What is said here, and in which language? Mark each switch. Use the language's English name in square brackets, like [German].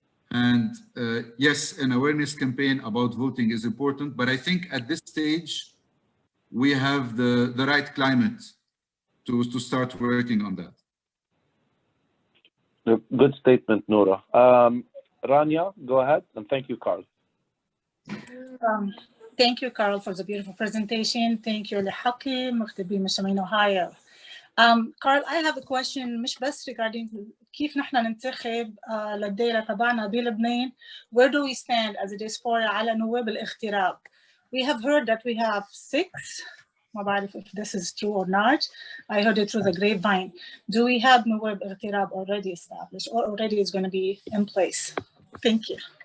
[English] And yes, an awareness campaign about voting is important, but I think at this stage, we have the right climate to start working on that. Good statement, Noura. Rania, go ahead, and thank you, Carl. Thank you, Carl, for the beautiful presentation. Thank you, [Arabic] لحقي مختبرين مستمعين أوهايو. [English] Carl, I have a question [Arabic] مش بس [English] regarding [Arabic] كيف نحن ننتخب للدائرة تبعنا بلبنان. [English] Where do we stand as a diaspora [Arabic] على نواب الاغتراب? [English] We have heard that we have 6. [Arabic] ما بعرف [English] if this is true or not. I heard it through the grapevine. Do we have [Arabic] نواب اغتراب [English] already established or already is going to be in place? Thank you.